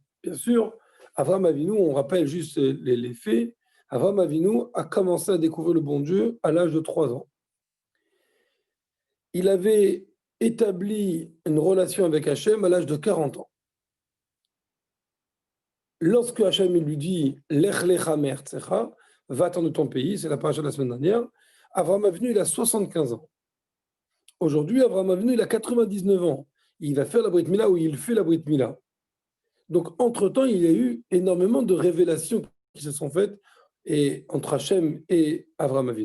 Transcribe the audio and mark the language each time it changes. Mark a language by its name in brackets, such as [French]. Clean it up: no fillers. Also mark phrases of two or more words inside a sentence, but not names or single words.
[French] Bien sûr, Avraham Avinu, on rappelle juste les faits, Avraham Avinu a commencé à découvrir le bon Dieu à l'âge de 3 ans. Il avait établi une relation avec Hachem à l'âge de 40 ans. Lorsque Hachem lui dit [Hebrew] לך לך מארצך, [French] va-t'en de ton pays, c'est la paracha de la semaine dernière, Avraham Avinu il a 75 ans. Aujourd'hui, Avraham Avinu il a 99 ans. Il va faire la [Hebrew] ברית מילה [French] ou il fait la [Hebrew] ברית מילה. [French] Donc, entre-temps, il y a eu énormément de révélations qui se sont faites entre Hachem et Avraham Avinu.